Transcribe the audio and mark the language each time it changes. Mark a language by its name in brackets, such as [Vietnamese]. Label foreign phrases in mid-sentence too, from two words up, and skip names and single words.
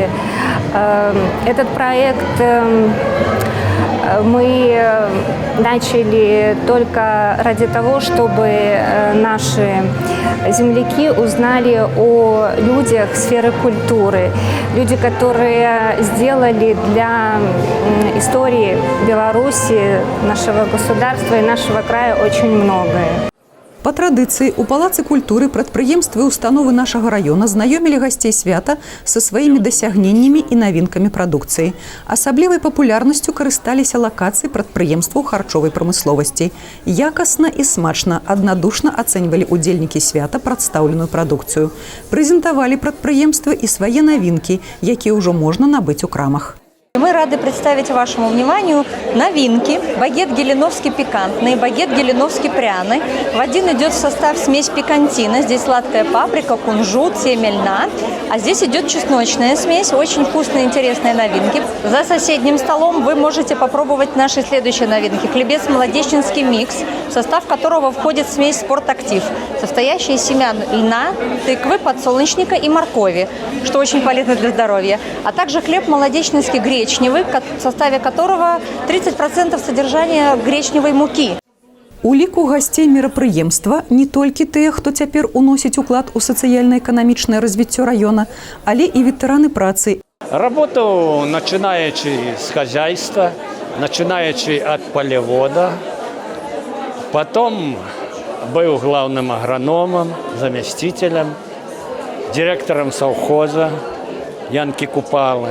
[Russian] Этот проект мы начали только ради того, чтобы наши земляки узнали о людях сферы культуры. Люди, которые сделали для истории Беларуси, нашего государства и нашего края очень многое. [Belarusian] Па традыцыі, у Палацы культуры прадпрыемствы і установы нашага раёна знаёмілі гасцей свята са сваімі дасягненнямі і навінкамі прадукцыі. Асаблівай папулярнасцю карысталіся лакацыі прадпрыемстваў харчовай прамысловасці. Якасна і смачна, аднадушна ацэньвалі удзельнікі свята прадстаўленую прадукцыю. Прэзентавалі прадпрыемствы і свае навінкі, якія ўжо можна набыць у крамах. [Russian] Мы рады представить вашему вниманию новинки. Багет геленовский пикантный, багет геленовский пряный. В один идет в состав смесь пикантина. Здесь сладкая паприка, кунжут, семя льна. А здесь идет чесночная смесь. Очень вкусные, интересные новинки. За соседним столом вы можете попробовать наши следующие новинки. Хлебец молодеченский микс, в состав которого входит смесь спортактив, состоящая из семян льна, тыквы, подсолнечника и моркови, что очень полезно для здоровья. А также хлеб молодеченский гречневый, в составе которого 30% содержания гречневой муки. [Belarusian] У ліку гасцей мерапрыемства не толькі тыя, хто цяпер уносіць уклад у сацыяльна-эканамічнае развіццё раёна, але і ветэраны працы. [Russian] Работу, начинаючи с хозяйства, начинаючи от полевода, потом был главным агрономом, заместителем, директором совхоза Янки Купалы.